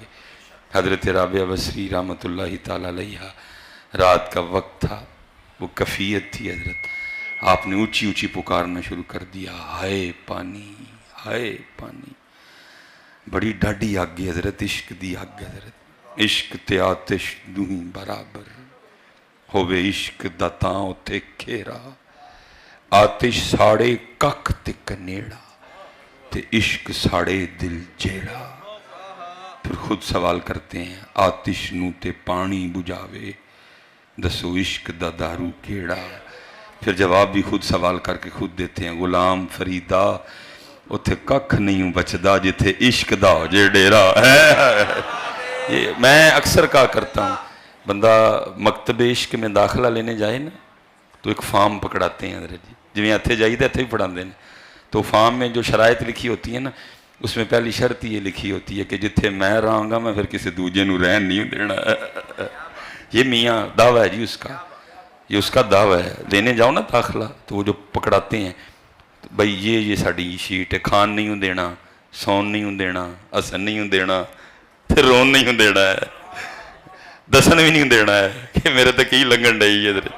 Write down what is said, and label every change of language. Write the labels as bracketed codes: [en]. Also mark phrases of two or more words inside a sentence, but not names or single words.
[ur] حضرت رابعہ بصری رحمت اللہ تعالیٰ علیہ، رات کا وقت تھا، وہ کفیت تھی حضرت، آپ نے اونچی اونچی پکارنا شروع کر دیا، ہائے پانی، ہائے پانی۔ [pa] بڑی ڈاڈی آگ حضرت، عشق دی آگ حضرت، عشق تے آتش دوہیں برابر ہووے، عشق دا تاں اتے کھیرا، آتش ساڑے کک تے کنیڑا، تے عشق ساڑے دل جیڑا۔ [ur] پھر خود سوال کرتے ہیں، [pa] آتش نو تے پانی بجھاوے، دسو عشق دا دارو کیڑا۔ [ur] پھر جواب بھی خود سوال کر کے خود دیتے ہیں، [pa] غلام فریدہ اتھے ککھ نہیں بچدا جتھے عشق دا ہو جے ڈیرا۔ [ur] یہ میں اکثر کہا کرتا ہوں، بندہ مکتب عشق میں داخلہ لینے جائے نا تو ایک فارم پکڑاتے ہیں حضرت جی، [pa] جویں اتھے جائیے اتھے ہی پڑھا دیں، [ur] تو فارم میں جو شرائط لکھی ہوتی ہیں نا، اس میں پہلی شرط یہ لکھی ہوتی ہے کہ [pa] جتھے میں رہاں گا میں پھر کسی دوجے نو رہن نہیں دینا۔ [ur] یہ میاں دعویٰ ہے جی اس کا، یہ اس کا دعویٰ ہے۔ لینے جاؤ نا داخلہ تو وہ جو پکڑاتے ہیں، بھئی یہ [pa] ساڑی شیٹ ہے، کھان نہیں ہوں دینا، سون نہیں ہوں دینا، اسن نہیں ہوں دینا، پھر رون نہیں ہوں دینا ہے، دسن بھی نہیں ہوں دینا ہے کہ میرے تک ہی لنگن ڈائی ہے حضرت۔